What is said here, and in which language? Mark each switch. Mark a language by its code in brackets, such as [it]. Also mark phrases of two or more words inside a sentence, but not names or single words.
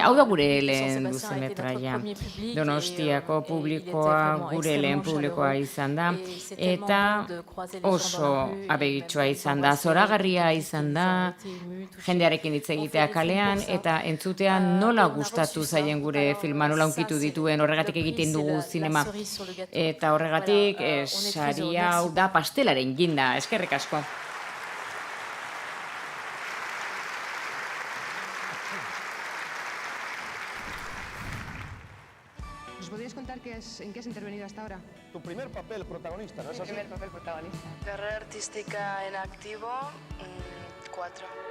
[eu] Hau da gure lehen luzemetraia. Donostiako publikoa gure lehen publikoa izan da, eta oso abegitsua izan da, zoragarria izan da, jendearekin hitz egitea kalean, eta entzutea nola gustatu zaien gure filma, nola unkitu dituen, horregatik egiten dugu zinema. Eta horregatik, sari hau da pastelaren ginda, eskerrik asko. [es] ¿Nos podrías contar en qué has intervenido hasta ahora? Tu primer papel protagonista, ¿no es así? Mi primer papel protagonista. Carrera artística en activo, 4.